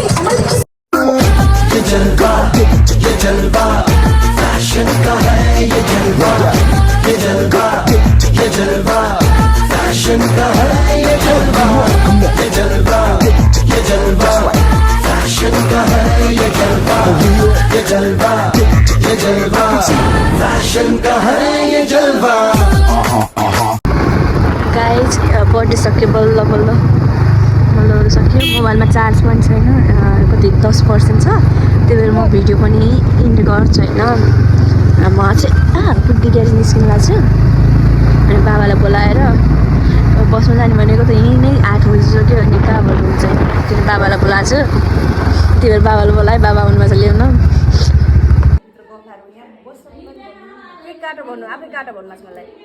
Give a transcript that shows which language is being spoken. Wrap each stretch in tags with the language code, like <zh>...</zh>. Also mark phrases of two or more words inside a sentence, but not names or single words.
<hi>ये जलवा फैशन का है ये जलवा फैशन का है ये जलवा फैशन का है ये जलवा फैशन का है ये जलवा</hi> <en>guys birthday</en> <ne>सक्यो बल्ल बल्ल सक्यो मोबाइलमा चार्ज पनि छैन कति 10% छ त्यही भएर म भिडियो पनि इन्ड गर्छु होइन म चाहिँ बुद्धि ग्यारेज निस्किनु लाग्छु अनि बाबालाई बोलाएर बस्नु जाने भनेको त यहीँ नै 8 बजिसक्यो अनि कहाँ भन्नुहुन्छ किन बाबालाई बोलाएको छु त्यही भएर बाबालाई बोलाएँ बाबा आउनुभएको छ ल्याउन केक काटो भन्नु आफै काटो भन्नुहोस् मलाई</ne>